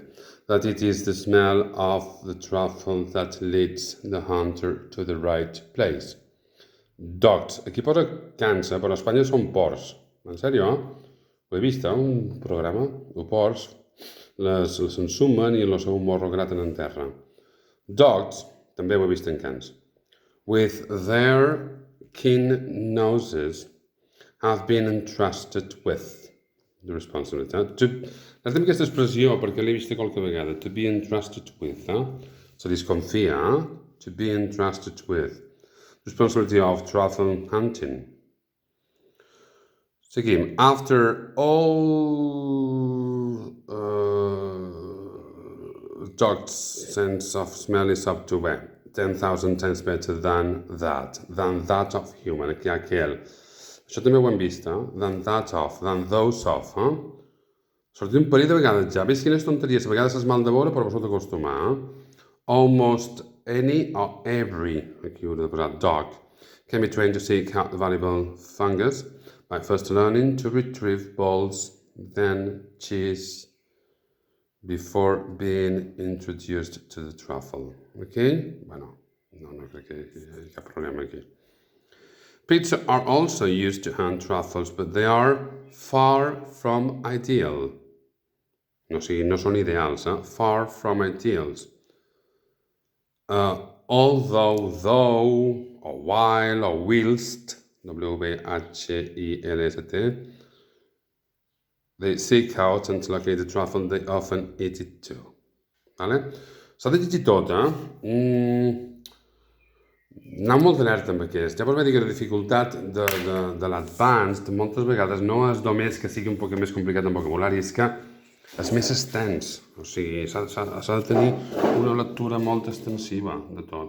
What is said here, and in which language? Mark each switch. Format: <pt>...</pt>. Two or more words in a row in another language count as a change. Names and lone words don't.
<en>That it is the smell of the truffle that leads the hunter to the right place. Dogs.</en> <ca>Aquí posa cansa, però a Espanya són porcs. En sèrio, Ho he vist, un programa. Els porcs les ensumen i el seu morro graten en terra.</ca> <en>Dogs,</en> <ca>també ho he vist en cans,</ca> <en>with their keen noses have been entrusted with the responsibility.</en> <ca>Notem aquesta expressió perquè l'he vista qualque vegada.</ca> <en>To be entrusted with.</en> <ca>Se desconfia.</ca> <en>To be entrusted with. Responsibility of truffle hunting.</en> <ca>Seguim.</ca> <en>After all dog's sense of smell is up to 10,000 times better than that of human.</en> <ca>Aquí hi ha aquell. Això també ho hem vist,</ca> <en>than that of, than those of,</en> <ca>Sortim un parell de vegades ja. Veus quines tonteries? A vegades és mal de veure, però vos heu d'acostumar,</ca> <en>Almost any or every,</en> <ca>aquí ho he de posar,</ca> <en>dog, can be trained to seek out the valuable fungus by first learning to retrieve balls, then cheese, before being introduced to the truffle. Okay?</en> <ca>Bueno, no crec que hi hagi cap problema aquí.</ca> <en>Pits are also used to hunt truffles, but they are far from ideal.</en> <ca>No són ideals,</ca> <en>Far from ideals. Although, though, or while, or whilst, W-H-I-L-S-T, they seek out and locate the truffle, they often eat it too.</en> <ca>Vale? S'ha de llegir tot, Aneu molt alerta amb aquest. Ja vos vaig dir que la dificultat de l'advanced moltes vegades no és només que sigui un poc més complicat en vocabulari, és que és més extens. O sigui, s'ha de tenir una lectura molt extensiva de tot.</ca>